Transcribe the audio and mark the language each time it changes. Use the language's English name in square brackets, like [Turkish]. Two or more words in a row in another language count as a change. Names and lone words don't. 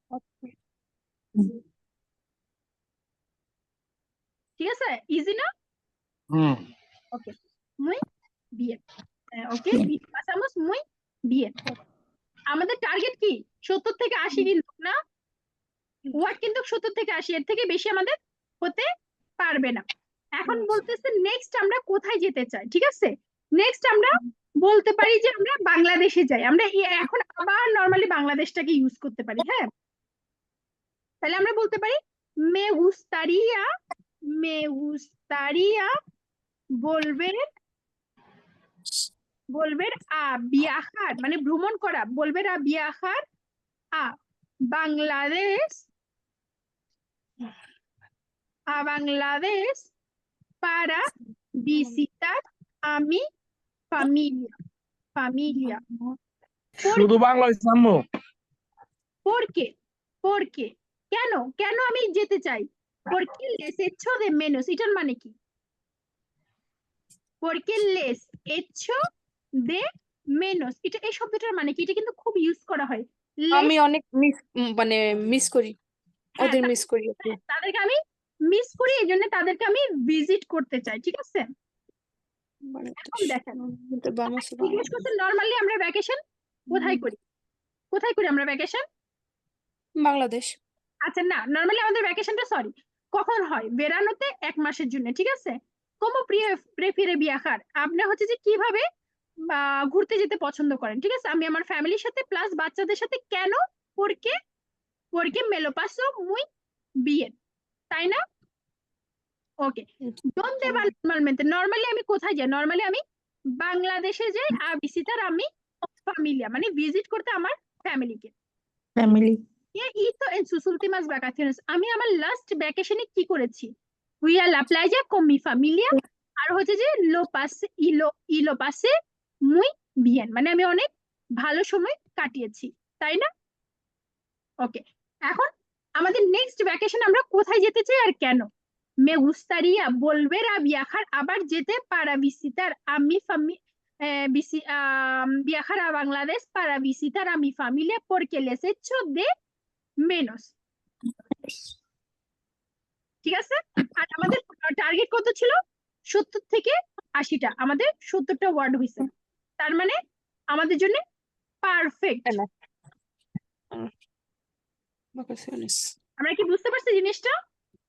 [Bangla] ঠিক আছে, ইজি না? ওকে, [Spanish] muy bien, ওকে, pasamos muy bien। [Bangla] আমাদের টার্গেট কি 70 থেকে 80 কিন্তু না, ওয়ার্ড কিন্তু 70 থেকে 80, এর থেকে বেশি আমাদের হতে পারবে না। এখন বলতেছে নেক্সট আমরা কোথায় যেতে চাই, ঠিক আছে? নেক্সট আমরা বলতে পারি যে আমরা বাংলাদেশে যাই, আমরা এখন আবার নরমালি বাংলাদেশটাকে ইউজ করতে পারি, হ্যাঁ? তাহলে আমরা বলতে পারি [Spanish] me gustaría volver a viajar [Bangla] মানে ভ্রমণ করা, [Spanish] volver a viajar a Bangladesh para visitar a mi familia. [Bangla] শুধু বাংলা হইছে আম্মু [Spanish] ¿Por qué? [Bangla] কেন আমি যেতে চাই? [Spanish] Porque les echo de menos, [Bangla] এটার মানে কি? [Spanish] Porque les echo de menos, [Bangla] এটা এই শব্দটার মানে কি? এটা কিন্তু খুব ইউজ করা হয়। আমি অনেক মানে মিস করি, হ্যাঁ, ওদের মিস করি আপু। তাদেরকে আমি মিস করি, এই জন্য তাদেরকে আমি ভিজিট করতে চাই, ঠিক আছে? এখন দেখেন, জিজ্ঞেস করতে নরমালি আমরা ভ্যাকেশন কোথায় করি? আমরা ভ্যাকেশন? বাংলাদেশ। আচ্ছা না, নরমালি আমাদের ভ্যাকেশনটা কখন হয়? বেড়ানোতে 1 মাসের জন্য, ঠিক আছে? [Spanish] como prefiere viajar, [Bangla] আপনি হচ্ছে যে কিভাবে ঘুরতে যেতে পছন্দ করেন, ঠিক আছে? আমি আমার ফ্যামিলির সাথে প্লাস বাচ্চাদের সাথে। কেন? [Spanish] porque me lo paso muy bien, [Bangla] তাই না? ওকে, [Spanish] ¿dónde va normalmente? [Bangla] নরমালি আমি কোথায় যাই? নরমালি আমি বাংলাদেশে যাই [Spanish] a visitar a mi familia, [Bangla] মানে ভিজিট করতে আমার ফ্যামিলিকে। family, [Spanish] ¿Qué hizo en sus últimas vacaciones? [Bangla] আমি আমার লাস্ট ভ্যাকেশনে কি করেছি? [Spanish] Fui a la playa con mi familia, [Bangla] আর হচ্ছে যে [Spanish] lo pasé muy bien, [Bangla] মানে আমি অনেক ভালো সময় কাটিয়েছি, তাই না? ওকে, এখন আমাদের নেক্সট ভ্যাকেশন আমরা কোথায় যেতে চাই আর কেন? [Spanish] Me gustaría volver a viajar, [Bangla] আবার যেতে [Spanish] para visitar a mi viajar a Bangladesh para visitar a mi familia porque les echo de menos, [Bangla] ঠিক আছে? আর আমাদের টার্গেট কত ছিল? 70 থেকে 80টা, আমাদের 70টা ওয়ার্ড হয়েছে, তার মানে আমাদের জন্য পারফেক্ট। আমরা কি বুঝতে পারছি জিনিসটা?